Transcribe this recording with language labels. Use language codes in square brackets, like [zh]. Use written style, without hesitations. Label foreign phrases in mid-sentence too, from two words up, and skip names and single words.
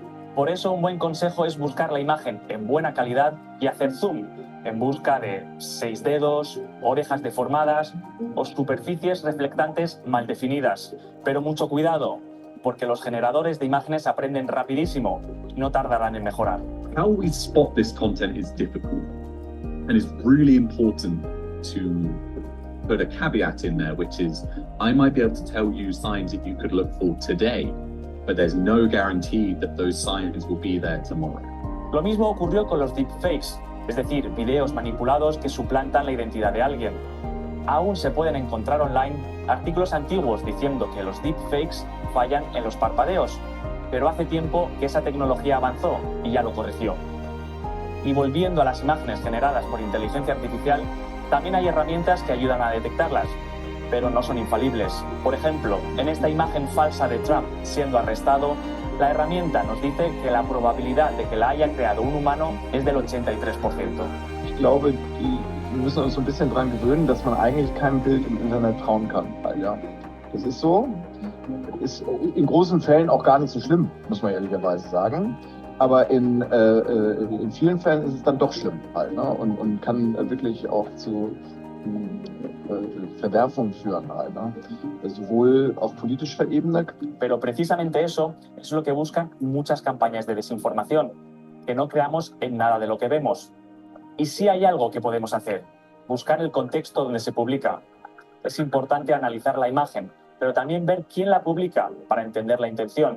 [es] Por eso un buen consejo es buscar la imagen en buena calidad y hacer zoom, en busca de 6 dedos, orejas deformadas o superficies reflectantes mal definidas. Pero mucho cuidado, porque los generadores de imágenes aprenden rapidísimo y no tardarán en mejorar. [en] How we spot this content is difficult, and it's really important to put a caveat in there, which is I might be able to tell you signs that you could look for today, but there's no guarantee that those signs will be there tomorrow. [es] Lo mismo ocurrió con los deepfakes, es decir, videos manipulados que suplantan la identidad de alguien. Aún se pueden encontrar online artículos antiguos diciendo que los deepfakes fallan en los parpadeos, pero hace tiempo que esa tecnología avanzó y ya lo corrigió. Y volviendo a las imágenes generadas por inteligencia artificial, también hay herramientas que ayudan a detectarlas, pero no son infalibles. Por ejemplo, en esta imagen falsa de Trump siendo arrestado, la herramienta nos dice que la probabilidad de que la haya creado un humano es del 83%. [de] Ich glaube, wir müssen uns so ein bisschen daran gewöhnen, dass man eigentlich keinem Bild im Internet trauen kann. Ja, das ist so. Ist in großen Fällen auch gar nicht so schlimm, muss man ehrlicherweise sagen. Aber in vielen Fällen ist es dann doch schlimm halt, ne? Und kann wirklich auch zu Verwerfungen führen halt, ne? Sowohl auf politischer Ebene. [es] Pero precisamente eso es lo que buscan muchas campañas de desinformación, que no creamos en nada de lo que vemos. Y sí hay algo que podemos hacer, buscar el contexto donde se publica. Es importante analizar la imagen, pero también ver quién la publica para entender la intención.